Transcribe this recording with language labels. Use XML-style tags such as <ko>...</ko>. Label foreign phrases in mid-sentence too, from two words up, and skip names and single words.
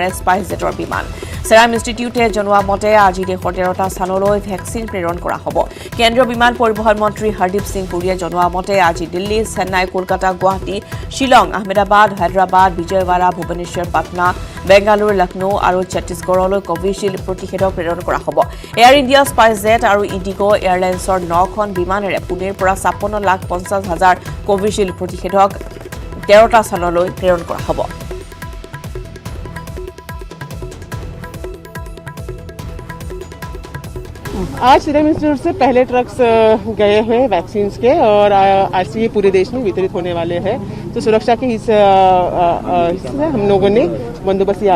<as>স্পাইসজেটৰ বিমান সেৰাম ইনষ্টিটিউটে জনোৱা মতে আজি দেশৰ 13টা স্থানলৈ ভেকচিন প্ৰেৰণ কৰা হ'ব কেন্দ্ৰীয় বিমান পৰিবহণ মন্ত্ৰী হৰদীপ সিং পুৰীয়ে জনোৱা মতে আজি দিল্লী চেন্নাই কলকাতা গুৱাহাটী শিলং আহমেদাবাদ হায়দৰাবাদ বিজয়ৱাড়া ভুৱনেশ্বৰ পাটনা বেংগালুৰু লক্ষ্ণৌ আৰু ছত্তীশগড়লৈ কোভিশিল্ড প্ৰতিষেধক প্ৰেৰণ কৰা হ'ব এয়াৰ ইণ্ডিয়া স্পাইসজেট আৰু ইণ্ডিগো এয়াৰলাইন্সৰ 9খন বিমানেৰে পুনেৰ পৰা 56,50,000 কোভিশিল্ড প্ৰতিষেধক 13টা স্থানলৈ প্ৰেৰণ কৰা হ'ব</as> <hi>आज सीरम इंस्टीट्यूट से पहले ट्रक्स गए हुए वैक्सीन्स के और आज से ये पूरे देश में वितरित होने वाले हैं तो सुरक्षा के हिस्से हम लोगों ने बंदोबस्त यहाँ</hi>